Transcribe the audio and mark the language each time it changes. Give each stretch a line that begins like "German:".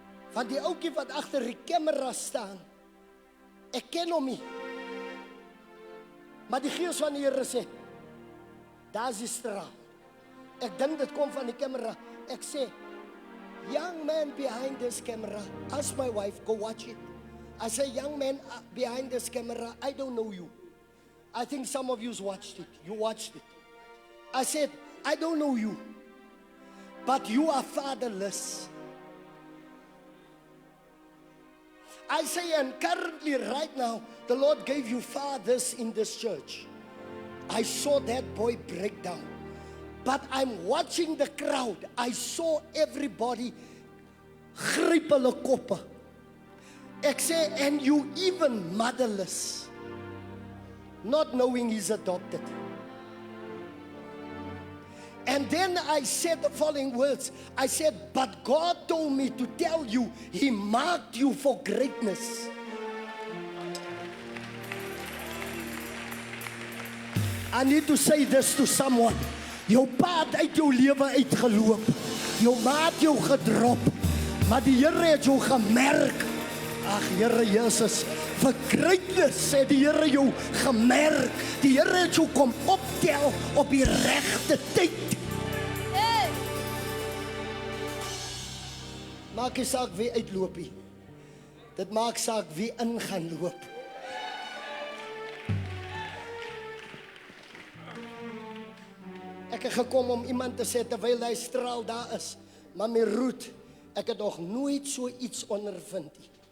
Afrikaans: Van die ouetjie wat agter die kamera staan. Ek ken hom nie. Maar die gees van die Here sê, daar's die straal. Ek dink dit kom van die kamera. Ek sê,
English: young man behind this camera, ask my wife, go watch it. I say, young man behind this camera, I don't know you. I think some of you's watched it. You watched it. I said, I don't know you, but you are fatherless. I say, and currently right now, the Lord gave you fathers in this church. I saw that boy break down. But I'm watching the crowd. I saw everybody
Afrikaans: gryp hulle koppe. Ek sê,
English: and you even motherless, not knowing he's adopted. And then I said the following words. I said, but God told me to tell you, He marked you for greatness. I need to say this to someone.
Afrikaans: Jou pa het uit jou lewe uitgeloop. Jou ma het jou gedrop. Maar die Here het jou gemerk. Ag Here Jesus, vir greatness het die Here jou gemerk. Die Here het jou kom optel op die regte tyd. Maak nie saak wie uitloop nie. Dit maak saak wie in gaan loop. Ek het gekom om iemand te sê terwyl hy straal daar is. Maar my roet, ek het nog nooit so iets ondervind nie.